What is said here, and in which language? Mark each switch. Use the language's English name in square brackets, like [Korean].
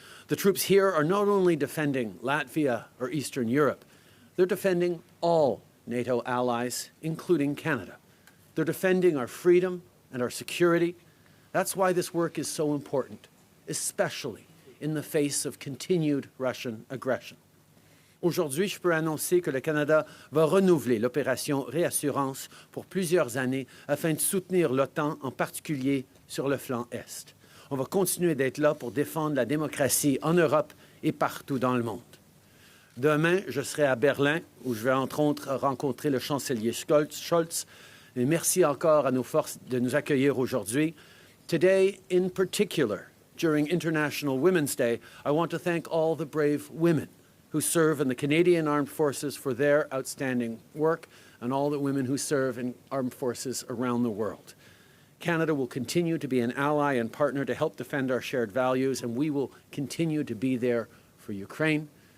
[English] The troops here are not only defending Latvia or Eastern Europe, they're defending all NATO allies, including Canada. They're defending our freedom and our security. That's why this work is so important, especially in the face of continued Russian aggression. [French] Aujourd'hui, je peux annoncer que le Canada va renouveler l'opération Réassurance pour plusieurs années afin de soutenir l'OTAN, en particulier sur le flanc Est. On va continuer d'être là pour défendre la démocratie en Europe et partout dans le monde. Demain, je serai à Berlin, où je vais entre autres rencontrer le chancelier Scholz. Et merci encore à nos forces de nous accueillir aujourd'hui. [English] Today, in particular, during International Women's Day, I want to thank all the brave women who serve in the Canadian Armed Forces for their outstanding work, and all the women who serve in armed forces around the world. Canada will continue to be an ally and partner to help defend our shared values, and we will continue to be there for Ukraine.